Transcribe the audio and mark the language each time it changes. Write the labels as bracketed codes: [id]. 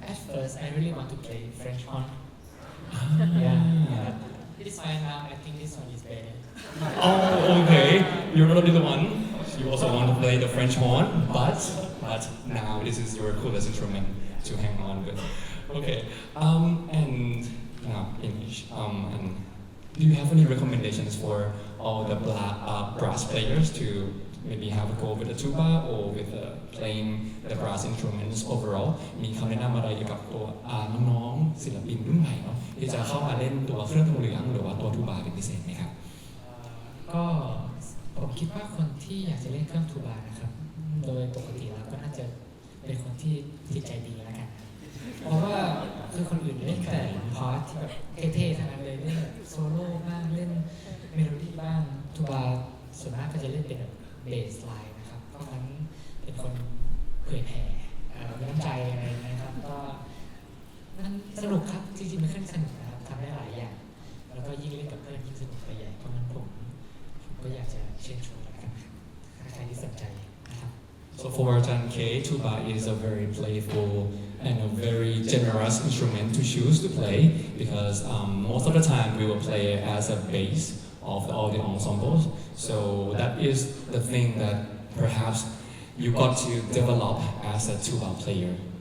[en] At first, I really want to play French horn. Yeah. This one now, I think this one is better. Oh, okay. You're not the one. You also want to play the French horn, but now this is your coolest instrument to hang on with. Okay. And now English. And do you have any recommendations for all the brass players to maybe have a go with the tuba or with playing the brass instruments overall [th] มีคำแนะนำอะไรเกี่ยวกับตัวน้องๆศิลปินรุ่นใหม่เนาะที่จะเข้ามาเล่นตัวเครื่องทองเหลืองหรือว่าตัวทูบาเป็นพิเศษไหมครับ ก็ผมคิดว่าคนที่อยากจะเล่นเครื่องทูบานะครับโดยปกติแล้วก็น่าจะเป็นคนที่จิตใจดีแล้วกันเพราะว่าคือคนอื่นเล่นแต่พาร์ทที่แบบเท่ๆทั้งนั้นเลยเล่นโซโล่บ้างเล่นเมโลดี้บ้างทูบาส่วนมากก็จะเล่นเป็นแบบเบสไลน์นะครับเพราะงั้นเป็นคนเผยแผ่น้ำใจอะไรนะครับก็ มันสนุกครับจริงๆมันค่อนข้างสนุกนะครับทำได้หลายอย่างแล้วก็ยิ่งเล่นกับเพื่อนยิ่งสนุกไปใหญ่เพราะงั้นผมก็อยากจะเชิญชวนแล้วกันถ้าใครที่สนใจนะครับ [en] So for Ajahn K, tuba is a very playful and a very generous instrument to choose to play because most of the time we will play as a bass of all the ensembles. So that is the thing that perhaps you got to develop as a tuba player.